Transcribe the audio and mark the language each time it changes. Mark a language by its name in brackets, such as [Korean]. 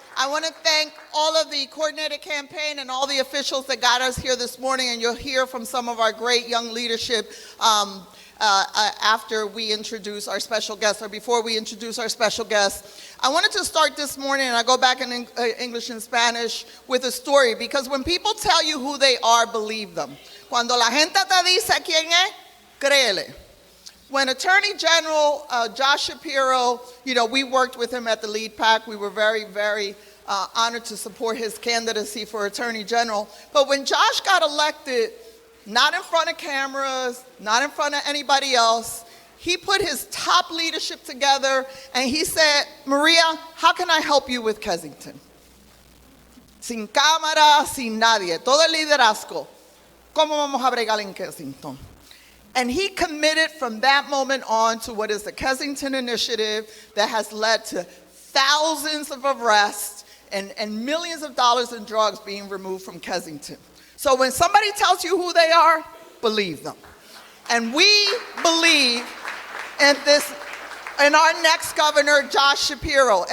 [English] I want to thank all of the coordinated campaign and all the officials that got us here this morning, and you'll hear from some of our great young leadership after we introduce our special guests, or before we introduce our special guests. I wanted to start this morning, and I go back in English and Spanish, with a story, because when people tell you who they are, believe them. [Spanish] Cuando la gente te dice quién es, créele. [English] When Attorney General Josh Shapiro, we worked with him at the Lead PAC. We were very, very honored to support his candidacy for Attorney General. But when Josh got elected, not in front of cameras, not in front of anybody else, he put his top leadership together and he said, Maria, how can I help you with Kensington? [Spanish] Sin cámara, sin nadie, todo el liderazgo. ¿Cómo vamos a bregar en Kensington? [English] And he committed from that moment on to what is the Kensington Initiative that has led to thousands of arrests and millions of dollars in drugs being removed from Kensington. So when somebody tells you who they are, believe them. And we believe in our next governor, Josh Shapiro.